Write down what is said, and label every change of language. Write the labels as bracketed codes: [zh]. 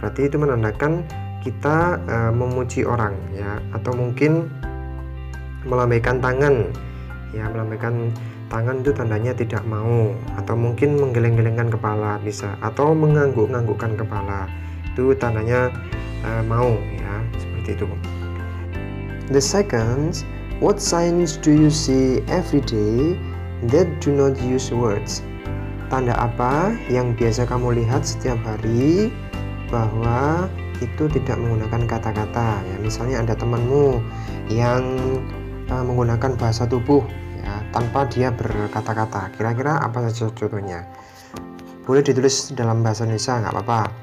[id] Berarti itu menandakan kita memuji orang ya, atau mungkin melambaikan tangan ya. Melambaikan tangan itu tandanya tidak mau, atau mungkin menggeleng-gelengkan kepala bisa, atau mengangguk-anggukkan kepala itu tandanya mau ya, seperti itu. [en] The second, what signs do you see every day that do not use words? [id] Tanda apa yang biasa kamu lihat setiap hari bahwa itu tidak menggunakan kata-kata ya. Misalnya ada temanmu yang menggunakan bahasa tubuh ya, tanpa dia berkata-kata. Kira-kira apa saja contohnya? Boleh ditulis dalam bahasa Indonesia, nggak apa-apa.